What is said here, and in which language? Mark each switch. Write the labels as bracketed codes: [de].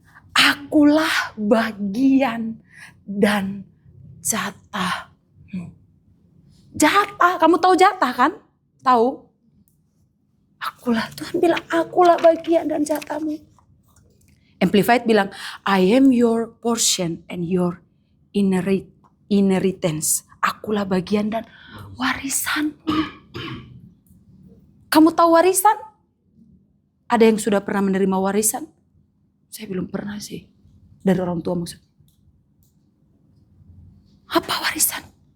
[id] Akulah bagian dan jatahmu. Jatah, kamu tahu jatah kan? Tahu? Akulah, Tuhan bilang akulah bagian dan jatahmu. [en] Amplified bilang, I am your portion and your inheritance. [id] Akulah bagian dan warisanmu. Kamu tahu warisan? Ada yang sudah pernah menerima warisan? Saya belum pernah sih. Dari orang tua maksudnya. Apa warisan?